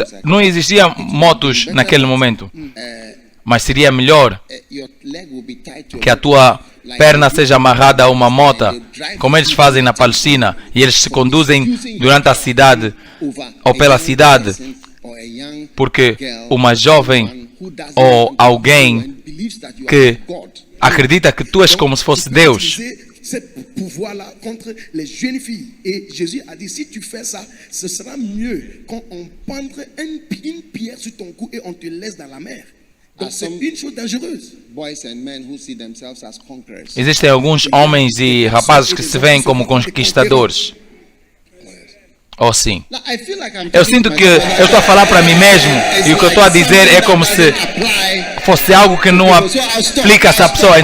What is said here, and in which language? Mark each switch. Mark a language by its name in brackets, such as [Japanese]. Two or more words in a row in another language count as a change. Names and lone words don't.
[Portuguese] Não existiam motos naquele momento, mas seria melhor que a tua perna seja amarrada a uma mota, como eles fazem na Palestina, e eles se conduzem durante a cidade ou pela cidade, porque uma jovem ou alguém que acredita que tu és como se fosse Deus. [French] Cette pouvoir-là contre les jeunes filles. Et Jésus a dit, si tu fais ça, ce sera mieux quand on prendrait une pierre sur ton cou et on te laisse dans la mer. Donc c'est une chose dangereuse. [Portuguese] Existem alguns homens e rapazes que se veem como conquistadores. Ou sim. Eu sinto que eu estou a falar para mim mesmo e o que eu estou a dizer é como se fosse algo que não aplica a essa pessoa.